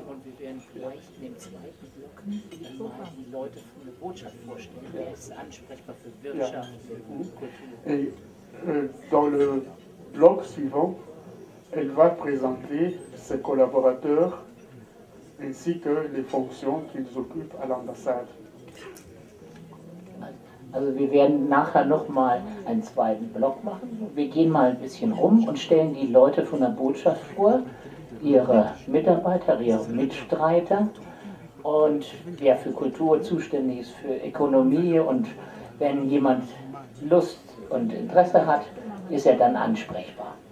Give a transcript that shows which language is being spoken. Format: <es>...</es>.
<de>Und wir werden vielleicht in dem zweiten Block mal die Leute von der Botschaft vorstellen. Wer ist ansprechbar für Wirtschaft, für Kultur?</de> <fr>Et dans le bloc suivant, elle va présenter ses collaborateurs ainsi que les fonctions qu'ils occupent à l'ambassade.</fr> <de>Also wir werden nachher nochmal einen zweiten Block machen. Wir gehen mal ein bisschen rum und stellen die Leute von der Botschaft vor, ihre Mitarbeiter, ihre Mitstreiter und wer für Kultur zuständig ist, für Ökonomie, und wenn jemand Lust und Interesse hat, ist er dann ansprechbar.</de>